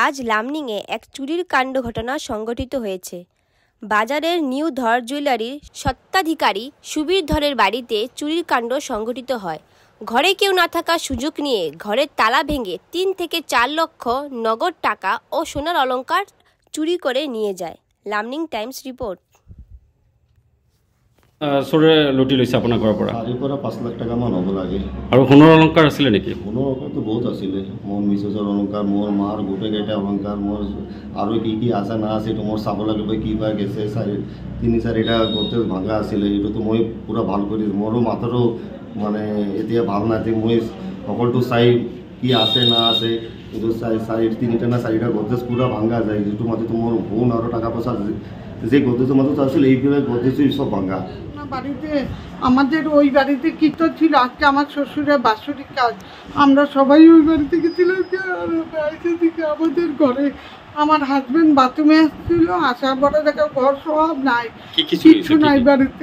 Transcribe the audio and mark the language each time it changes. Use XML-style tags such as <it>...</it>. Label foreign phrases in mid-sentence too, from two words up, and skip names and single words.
<bn>লামনিংয়ে এক চুরির কাণ্ড ঘটনা সংঘটিত হয়েছে। বাজারের নিউ ধর জুয়েলারির স্বত্বাধিকারী সুবীর ধরের বাড়িতে চুরির কাণ্ড সংঘটিত হয়। ঘরে কেউ না থাকার সুযোগ নিয়ে ঘরের তালা ভেঙে ৩ থেকে ৪ লক্ষ নগদ টাকা ও সোনার অলংকার চুরি করে নিয়ে যায়। লামনিং টাইমছ রিপোর্ট।</bn> <as>চোৰে লুটি লৈছে আপোনাৰ ঘৰৰ পৰা? আজিৰ পৰা 5 লাখ টকা মান হ'ব লাগে। আৰু সোণৰ অলংকাৰ আছিলে নেকি? সোণৰ অলংকাৰটো বহুত আছিলে। মোৰ মিছেছৰ অলংকাৰ, মোৰ মাৰ গোটেইকেইটা অলংকাৰ, মোৰ আৰু কি কি আছে না আছে এইটো মোৰ চাব লাগিব। কি বা গেছে 3-4টা গোটেই ভাঙা আছিলে। এইটোতো মই পূৰা ভাল কৰি মোৰো মাথাৰো মানে এতিয়া ভাল নাই। মই সকলোটো চাই কি আছে না আছে এইটো চাই 3টা না 4টা গোটেজ পূৰা ভাঙা যায়। যিটো মাটিতো মোৰ সোণ আৰু টাকা পইচা যে</as> <bn>গোটেজের মতো আসলে এইগুলো গোটেজই সব ভাঙা। বাড়িতে আমাদের ওই বাড়িতে কীর্তন ছিল, আজকে আমার শ্বশুরের বাৎসরিক কাজ, আমরা সবাই ওই বাড়িতে গেছিলাম। আমাদের ঘরে আমার হাজবেন্ড বাথরুমে আসছিল, আসার পরে দেখো ঘর সব নাই, কিছু নাই বাড়িতে।</bn>